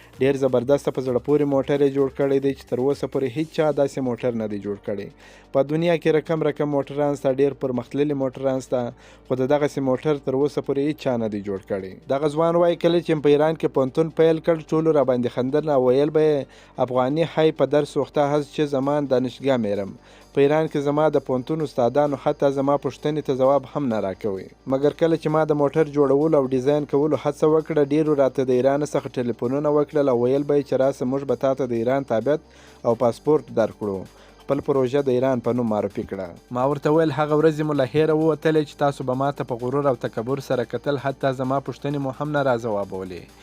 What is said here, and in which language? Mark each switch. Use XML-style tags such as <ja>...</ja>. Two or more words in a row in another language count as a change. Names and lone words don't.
<ps>ډېر زبردسته په زړه پورې موټر یې جوړ کړی دی چې تر اوسه پورې هیڅ چا داسې موټر نه دی جوړ کړی. په دنیا کې رقم موټران شته، ډېر پرمختللي موټران شته، خو د دغسې موټر تر اوسه پورې هیڅ چا نه دی جوړ کړی. دغه ځوان وایي کله چې په ایران کې پوهنتون پیل کړ، ټولو راباندې خندل او ویل به یې</ps> <fa>افغاني های پدر سوخته هست چه زمان دانشگاه میرم.</fa> <ps>په ایران کې زما د پوهنتون استادانو حتی زما پوښتنې ته ځواب هم نه راکوي. مګر کله چې ما د موټر جوړولو او ډیزاین کولو هڅه وکړه، ډېرو راته د ایران څخه ټلیفونونه وکړل او ویل به یې چې راسه موږ به تاته د ایران تابعیت او پاسپورت درکړو. خپل پروژه د ایران په نوم معرفي کړه. ما ورته ویل هغه ورځې مو له هیره ووتلې چې تاسو به ماته په غرور او تکبر سره کتل، حتی زما پوښتنې مو هم نه راځوابولې.</ps>